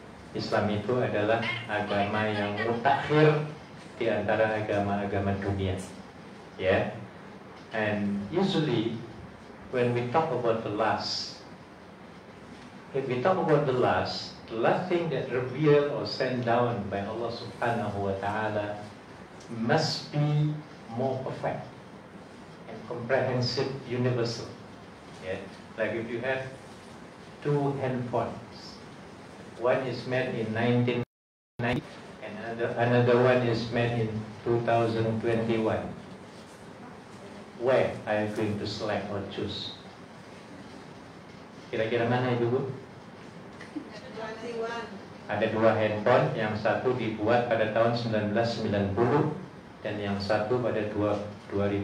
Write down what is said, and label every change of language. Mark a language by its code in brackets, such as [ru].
[id] Islam itu adalah agama yang mutakhir di antara agama-agama dunia. [en] Yeah, and usually when we talk about the last, if we talk about the last thing that revealed or sent down by Allah Subhanahu wa Ta'ala must be more perfect and comprehensive, universal. Yeah, like if you have two handphones, one is made in 1990 and another one is made in 2021. Where are you going to select or choose? [id] Kira-kira mana ibu? Ada dua handphone, yang satu dibuat pada tahun 1990 dan yang satu pada 2021.